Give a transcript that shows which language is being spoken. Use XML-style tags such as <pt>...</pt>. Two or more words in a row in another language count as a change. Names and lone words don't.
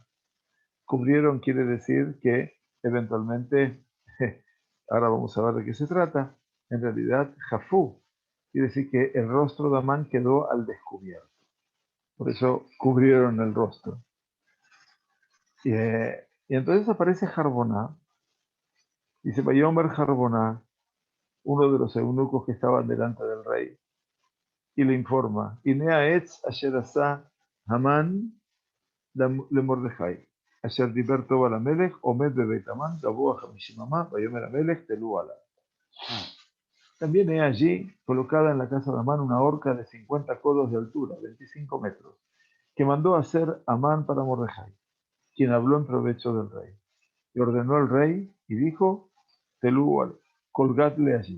<es>Cubrieron quiere decir que eventualmente, ahora vamos a ver de qué se trata, en realidad Jafú quiere decir que el rostro de Amán quedó al descubierto. Por eso cubrieron el rostro. Y entonces aparece Jarboná, dice,</es> <he>ויאמר חרבונה,</he> <es>uno de los eunucos que estaban delante del rey, y le informa,</es> <he>הנה העץ אשר עשה המן למרדכי אשר דבר טוב על המלך עמד בבית המן גבה חמשים אמה ויאמר המלך תלהו עליו.</he> <es>También he allí, colocada en la casa de Amán, una horca de 50 codos de altura, 25 metros, que mandó hacer Amán para Mordejai, quien habló en provecho del rey. Y ordenó el rey y dijo, Telú, colgadle allí.</es>